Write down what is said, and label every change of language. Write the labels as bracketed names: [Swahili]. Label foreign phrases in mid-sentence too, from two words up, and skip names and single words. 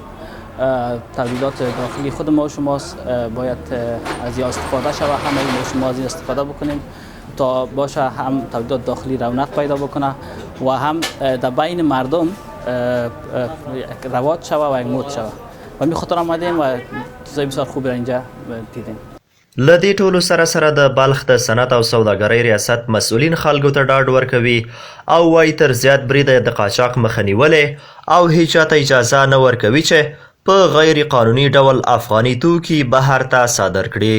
[Persian] تولیدات داخلی خود ما و شماست، باید از این استفاده شود، همه ما و شما از این استفاده بکنیم تا باشه هم تولیدات داخلی رونق پیدا بکنه و هم در بین مردم رواج شود و یک مد شود. و می خاطر آمدیم و چیزای بسیار خوبی را اینجا دیدیم. [Pashto] له دې ټولو سره سره د بلخ د صنعت او سوداګرۍ ریاست مسؤلین خلکو ته ډاډ ورکوي او وایي تر زیات بریده د قاچاق مخه نیولې او هیچ چاته اجازه نه ورکوي چې په غیر قانوني ډول افغاني توکي بهر ته صادر کړي.